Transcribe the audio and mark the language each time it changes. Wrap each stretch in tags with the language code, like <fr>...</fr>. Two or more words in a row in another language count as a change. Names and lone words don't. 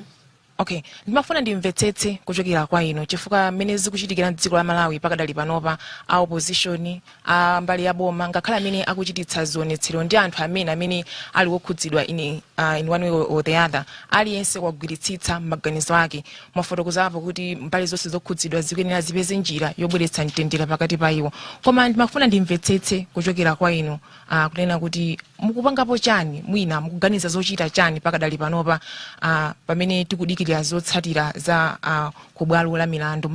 <ny>Okay, ndimafuna ndimvetsetse kuchokera kwa ino chifukwa mmene zikuchitikira m'dziko la Malawi pakadali panopa a opposition mbali ya boma ngakhala amene akuchititsa zionetsero ndi anthu amene ali wokhudzidwa</ny> <en>in one way or the other,</en> <ny>aliyense kwagwiritsitsa maganizo ake mwafotokozapo kuti mbali zonse zokhudzidwa zikuyenera zipeze njira yobweretsa mtendere pakati pa iwo. Koma ndimafuna ndimvetsetse kuchokera kwa ino kunena kuti mukupangapo chani, mwina mukuganiza zochita chani pakadali panopa pamene tikudikirira zotsatira za kubwalo la milandu.</ny>